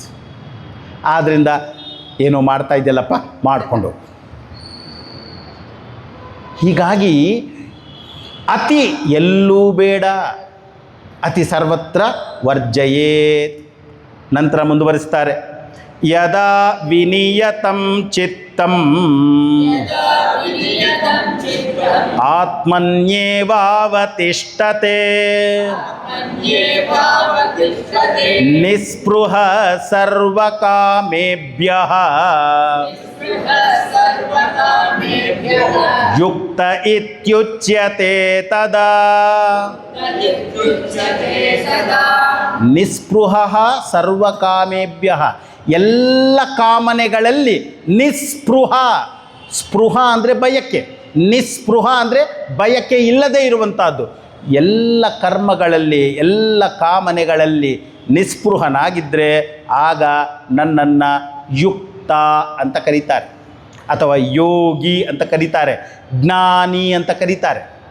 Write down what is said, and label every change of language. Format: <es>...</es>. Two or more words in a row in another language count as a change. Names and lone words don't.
<kn>ಆದ್ದರಿಂದ ಏನೋ ಮಾಡ್ತಾ ಇದೆಯಲ್ಲಪ್ಪ, ಮಾಡಿಕೊಂಡು. ಹೀಗಾಗಿ ಅತಿ ಎಲ್ಲೂ ಬೇಡ,</kn> <sa>ಅತಿ ಸರ್ವತ್ರ ವರ್ಜಯೇತ್.</sa> <kn>ನಂತರ ಮುಂದುವರಿಸ್ತಾರೆ,</kn> <sa>ಯದಾ ವಿನಿಯತಂ ಚಿತ್ತಂ ಆತ್ಮನ್ಯೇವಾವತಿಷ್ಠತೆ ನಿಸ್ಪೃಹ ಸರ್ವಕಾಮೇಭ್ಯಃ ಯುಕ್ತ ಇತ್ಯುಚ್ಯತೆ ತದಾ. ನಿಸ್ಪೃಹ ಸರ್ವಕಾಮೇಭ್ಯಃ,</sa> <kn>ಎಲ್ಲ ಕಾಮನೆಗಳಲ್ಲಿ ನಿಸ್ಪೃಹ. ಸ್ಪೃಹ ಅಂದರೆ ಬಯಕೆ, ನಿಸ್ಪೃಹ ಅಂದರೆ ಬಯಕೆ ಇಲ್ಲದೆ ಇರುವಂಥದ್ದು. ಎಲ್ಲ ಕರ್ಮಗಳಲ್ಲಿ, ಎಲ್ಲ ಕಾಮನೆಗಳಲ್ಲಿ ನಿಸ್ಪೃಹನಾಗಿದ್ದರೆ ಆಗ ನನ್ನನ್ನು ಯುಕ್ತ ಅಂತ ಕರೀತಾರೆ, ಅಥವಾ ಯೋಗಿ ಅಂತ ಕರೀತಾರೆ, ಜ್ಞಾನಿ ಅಂತ ಕರೀತಾರೆ.</kn>